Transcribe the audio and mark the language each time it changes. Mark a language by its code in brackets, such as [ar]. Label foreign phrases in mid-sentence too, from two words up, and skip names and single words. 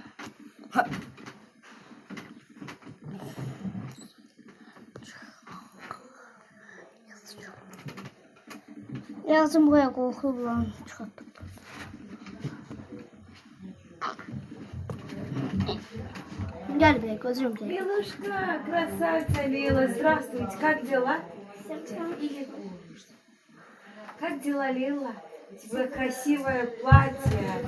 [az] Yazım buraya qorxulu lan çıxartdım. Gel buraya, gözüm gel. [ru] Милушка, красавица Лила, здравствуйте, как дела? Как дела, Лила? У тебя красивое платье.